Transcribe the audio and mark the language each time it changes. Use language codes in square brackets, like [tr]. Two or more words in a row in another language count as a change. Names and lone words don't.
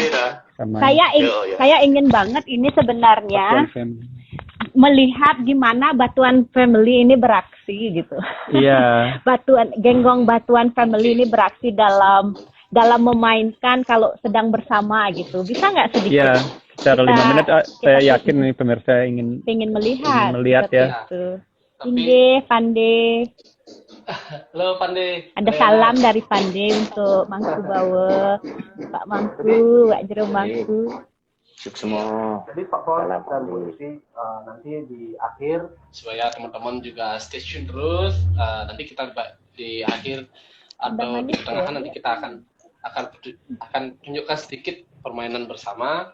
[id] Saya ingin banget ini sebenarnya melihat gimana Batuan Family ini beraksi gitu. Iya. Genggong Batuan Family ini beraksi dalam memainkan kalau sedang bersama gitu. Bisa nggak sedikit? Iya, secara 5 menit saya yakin nih pemirsa ingin melihat ya. Inde, Pande. Halo Pande. Ada salam dari Pande untuk Mangku Bawa, Pak Mangku, Wak Jero Mangku. Semua. Jadi Pak Pon dan Bu Isi nanti di akhir supaya teman-teman juga [en] stay tune [id] terus. Nanti kita di akhir atau di tengah nanti kita akan tunjukkan sedikit permainan bersama.